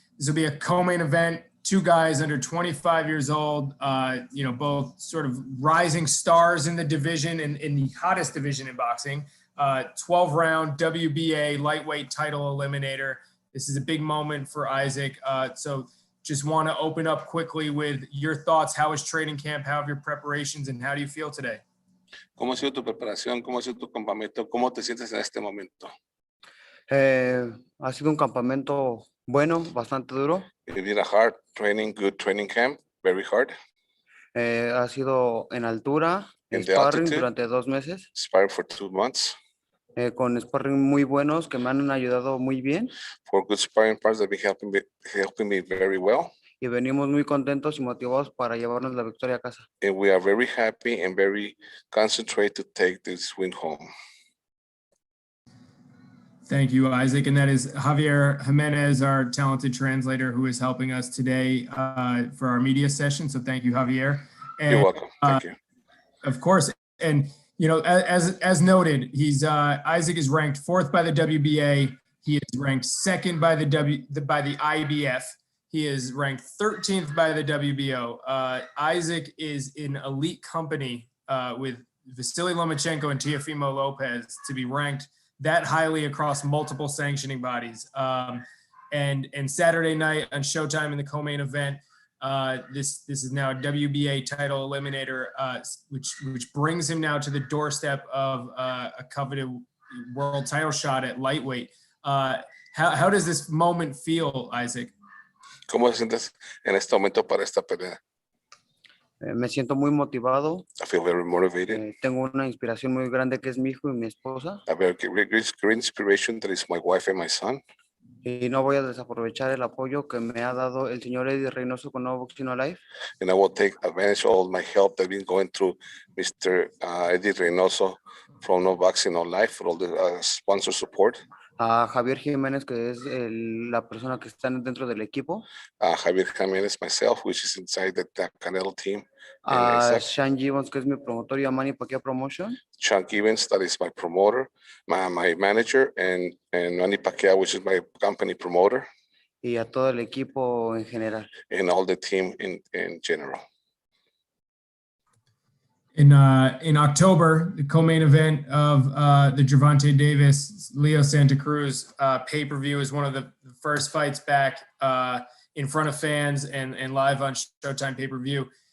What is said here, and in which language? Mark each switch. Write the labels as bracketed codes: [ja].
[en] This will be a co-main event. Two guys under 25 years old, both sort of rising stars in the division and in the hottest division in boxing. 12-round WBA lightweight title eliminator. This is a big moment for Isaac. So just want to open up quickly with your thoughts. How is training camp? How have your preparations and how do you feel today? [es] ¿Cómo ha sido tu preparación? ¿Cómo ha sido tu campamento? ¿Cómo te sientes en este momento? Ha sido un campamento bueno, bastante duro. [en] You did a hard training, good training camp, very hard. [es] Ha sido en altura, [en] In the sparring altitude. [es] durante 2 meses, [en] Sparring for 2 months. [es] con sparring muy buenos que me han ayudado muy bien. [en] For good sparring partners that have been helping me very well. [es] Y venimos muy contentos y motivados para llevarnos la victoria a casa. [en] And we are very happy and very concentrated to take this win home. Thank you, Isaac. And that is Javier Jimenez, our talented translator, who is helping us today for our media session. So thank you, Javier. And, You're welcome. Thank you. Of course. And, as noted, Isaac is ranked 4th by the WBA. He is ranked 2nd by the IBF. He is ranked 13th by the WBO. Isaac is in elite company with Vasily Lomachenko and Teofimo Lopez to be ranked that highly across multiple sanctioning bodies. And Saturday night on Showtime in the co-main event, this is now a WBA title eliminator, which brings him now to the doorstep of a coveted world title shot at lightweight. How does this moment feel, Isaac? [es] ¿Cómo te sientes en este momento para esta pelea? Me siento muy motivado. [en] I feel very motivated. [es] Tengo una inspiración muy grande que es mi hijo y mi esposa. [en] A very great inspiration that is my wife and my son. [es] Y no voy a desaprovechar el apoyo que me ha dado el señor Eddie Reynoso con Nuevo Boxing Alive. [en] And I will take advantage of all my help that I've been going through Mr. Eddie Reynoso from No Boxing No Life for all the sponsor support. [es] A Javier Jiménez, que es la persona que está dentro del equipo. [en] Javier Jiménez, myself, which is inside the Canelo team. [es] A Sean Gibbons, que es mi promotor, y a Manny Pacquiao Promotion. [en] Sean Gibbons, that is my promoter, my manager, and Manny Pacquiao, which is my company promoter. [es] Y a todo el equipo en general. [en] And all the team in general. In October, the co-main event of the Gervonta Davis Leo Santa Cruz pay-per-view is one of the first fights back in front of fans and live on Showtime pay-per-view.